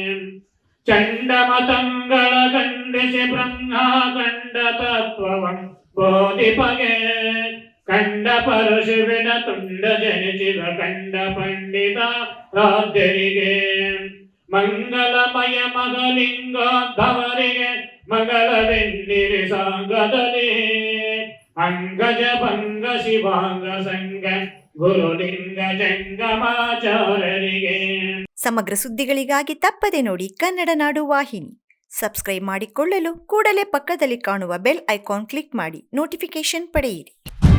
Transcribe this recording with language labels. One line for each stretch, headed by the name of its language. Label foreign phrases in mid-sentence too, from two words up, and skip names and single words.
Kannada: ಚಂಡಮತಂಗಳ ಖಂಡಿಸಿ ಬ್ರಹ್ಮ ಕಂಡ ತತ್ವವಂ ಬೋಧಿಪಗೆ ಕಂಡ ಪರಶುವಿನ ತುಂಡ ಜನಿಸಿದ ಕಂಡ ಪಂಡಿತ ರಾಜ್ಯರಿಗೆ ಮಂಗಲಮಯ ಮಗಲಿಂಗದವರಿಗೆ ಮಗಳವೆನ್ನಿರಿ ಸಾಂಗದಲ್ಲಿ ಅಂಗಜ ಭಂಗ ಶಿವಾಂಗ ಸಂಗ ಗುರುಲಿಂಗ ಜಂಗಮಾಚಾರ್ಯರಿಗೆ. ಸಮಗ್ರ ಸುದ್ದಿಗಳಿಗಾಗಿ ತಪ್ಪದೆ ನೋಡಿ ಕನ್ನಡ ನಾಡು ವಾಹಿನಿ. ಸಬ್ಸ್ಕ್ರೈಬ್ ಮಾಡಿಕೊಳ್ಳಲು ಕೂಡಲೇ ಪಕ್ಕದಲ್ಲಿ ಕಾಣುವ
English: bell icon click
Kannada: ಮಾಡಿ ನೋಟಿಫಿಕೇಶನ್ ಪಡೆಯಿರಿ.